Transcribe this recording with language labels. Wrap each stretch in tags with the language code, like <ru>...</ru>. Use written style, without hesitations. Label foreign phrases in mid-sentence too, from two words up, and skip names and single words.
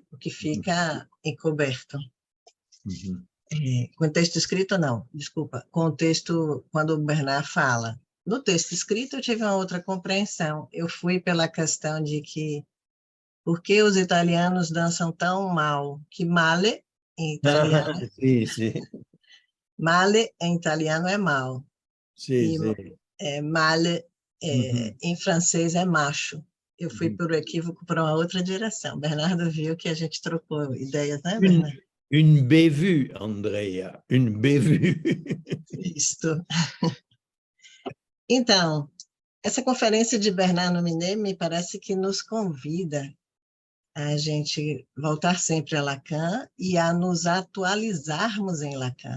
<pt>O que fica encoberto. Com o texto escrito, não, desculpa, com o texto, quando o Bernard fala. No texto escrito, eu tive uma outra compreensão. Eu fui pela questão de que, por que os italianos dançam tão mal? Que male, em italiano,</pt> <it>Sì, sì,</it> <pt>male em italiano é mal, sì, e sì. male Mhm. em francês é macho. Eu fui por equívoco para uma outra direção. Bernardo viu que a gente trocou ideias, né, Bernardo?</pt> <fr>Une bévue, Andrea, une bévue.</fr> <pt>Isto. Então, essa conferência de Bernard Minet me parece que nos convida a gente voltar sempre a Lacan e a nos atualizarmos em Lacan.</pt>